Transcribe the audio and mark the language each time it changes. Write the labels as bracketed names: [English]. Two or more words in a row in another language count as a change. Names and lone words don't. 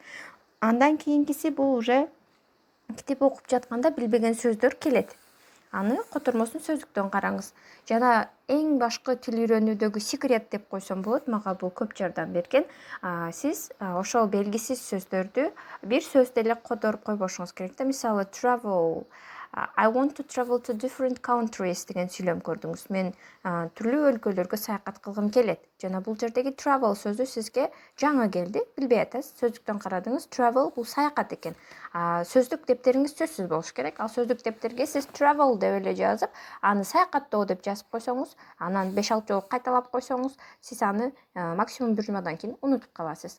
[Kyrgyz] Андан кийинкиси бул уже китеп окуп жатканда билбеген сөздөр келет. аны котормосун сөздүктөн караңыз. Жана эң башкы тил үйрөнүүдөгү секрет деп койсом болот, мага бул көп жардам берген. Сиз ошол белгисиз сөздөрдү бир сөздө эле которуп койбошуңуз керек да. [English] Мисалы travel, I want to travel to different countries [Kyrgyz] деген сүйлөм көрдүңүз. Мен түрлүү өлкөлөргө саякат кылгым келет. Жана бул жердеги travel сөзү сизге жаңы келди, билбей атасыз. Сөздүктөн карадыңыз, travel бул саякат экен. Сөздүк дептериңиз сөзсүз болуш керек. Ал сөздүк дептерге сиз travel деп эле жазып, аны саякаттоо деп жазып койсоңуз, анан 5-6 жолу кайталап койсоңуз, сиз аны максимум 1 жумадан кийин унутуп каласыз.